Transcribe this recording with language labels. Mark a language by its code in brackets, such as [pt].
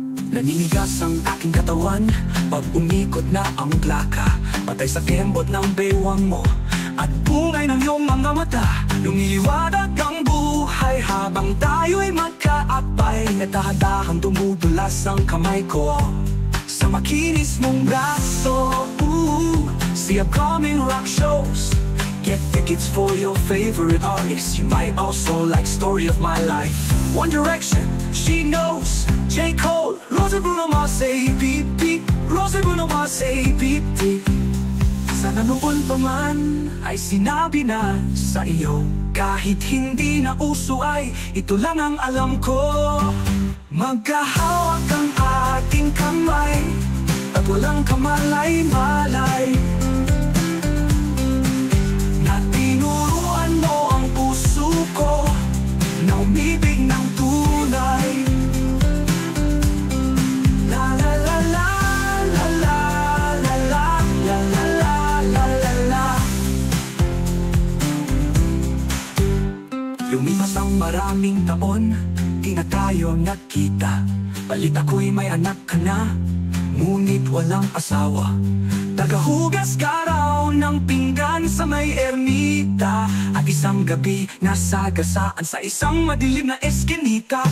[tl] Naninigas ang aking katawan pag umikot na ang plaka. Patay sa kembot ng bewang mo at bungay ng iyong mga mata. Lumiliwanag ang buhay habang tayo'y magkaapay. Nagdahan-dahang dumudulas ang kamay ko sa makinis mong braso. [en] See upcoming rock shows, get tickets for your favorite artists. You might also like Story of My Life, One Direction, She Knows, J. Cole, Rosa Bruno Mars, beep beep, Rosa Bruno Mars, beep beep. [tl] Sana noon pa man ay sinabi na sa iyo. Kahit hindi na uso ay ito lang ang alam ko. Magkahawak ang ating kamay at walang kamalay-malay, na tinuruan mo ang puso ko na umibig ng tunay. La la la la la la la la la la la la la. Lumipas ang maraming taon, di na tayo nagkita. Balit ako'y may anak ka na, ngunit walang asawa. Tagahugas ka raw ng pinggan sa may ermita, at isang gabi nasagasaan sa isang madilim na eskinita.